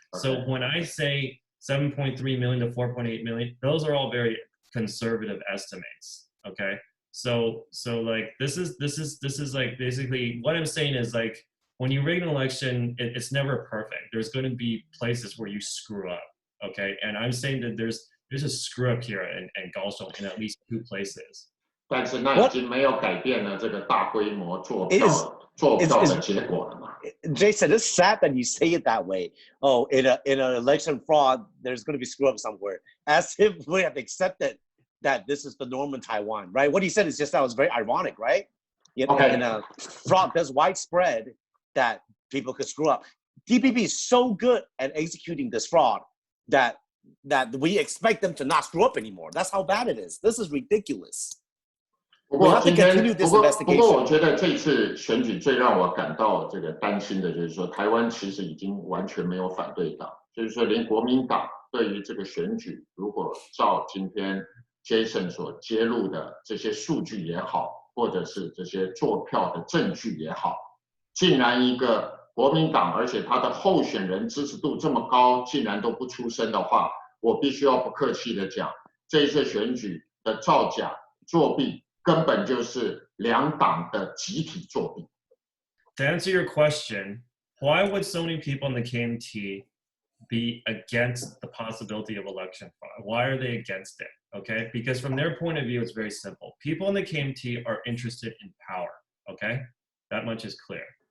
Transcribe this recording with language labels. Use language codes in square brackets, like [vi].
[en] So when I say 7.3 million to 4.8 million, those are all very conservative estimates, okay? So like this is like basically what I'm saying is like, when you rig an election, it's never perfect. There's going to be places where you screw up, okay? And I'm saying that there's a screw up here in Kaohsiung in at least 2 places. [zh] 但是那已经没有改变了这个大规模做票的结果了嘛。 [en] Jason, it's sad that you say it that way. Oh, in an election fraud, there's going to be screw up somewhere. As if we have accepted that this is the norm in Taiwan, right? What he said is just that was very ironic, right? In a fraud that's widespread, that people could screw up. DPP is so good at executing this fraud that we expect them to not screw up anymore. That's how bad it is. This is ridiculous. [zh] 不过 [en] We have to continue this [zh] 不过 [en] investigation. [zh] 我觉得这次选举最让我感到这个担心的就是说，台湾其实已经完全没有反对党，就是说连国民党对于这个选举，如果照今天 Jason 所揭露的这些数据也好，或者是这些作票的证据也好，竟然一个国民党，而且他的候选人支持度这么高，竟然都不出声的话，我必须要不客气的讲，这一次选举的造假作弊，根本就是两党的集体作弊。 [en] To answer your question, why would so many people in the KMT be against the possibility of election fraud? Why are they against it? Okay, because from their point of view, it's very simple. People in the KMT are interested in power. Okay, that much is clear.